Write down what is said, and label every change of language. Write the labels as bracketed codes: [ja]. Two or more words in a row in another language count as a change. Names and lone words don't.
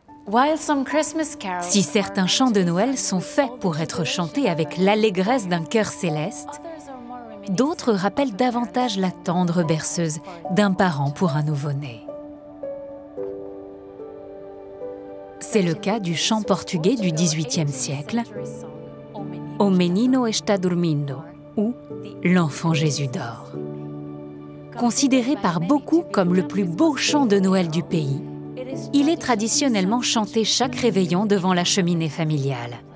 [fr] Si certains chants de Noël sont faits pour être chantés avec l'allégresse d'un cœur céleste, d'autres rappellent davantage la tendre berceuse d'un parent pour un nouveau-né. C'est le cas du chant portugais du XVIIIe siècle, « O menino está dormindo » ou « L'enfant Jésus dort ». Considéré par beaucoup comme le plus beau chant de Noël du pays, il est traditionnellement chanté chaque réveillon devant la cheminée familiale.